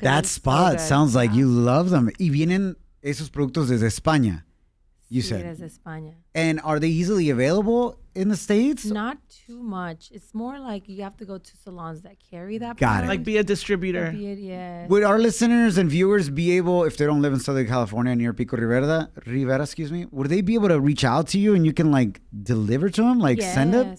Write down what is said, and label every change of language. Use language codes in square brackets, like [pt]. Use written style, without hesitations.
[en] That spot sounds like you love them. [es] Y vienen esos productos desde España, [en] you said. [es] Desde España. [en] And are they easily available in the States? Not too much. It's more like you have to go to salons that carry that Got brand. it. Like be a distributor. Yes. Would our listeners and viewers be able, if they don't live in Southern California near Pico Rivera, would they be able to reach out to you and you can like deliver to them, like send it?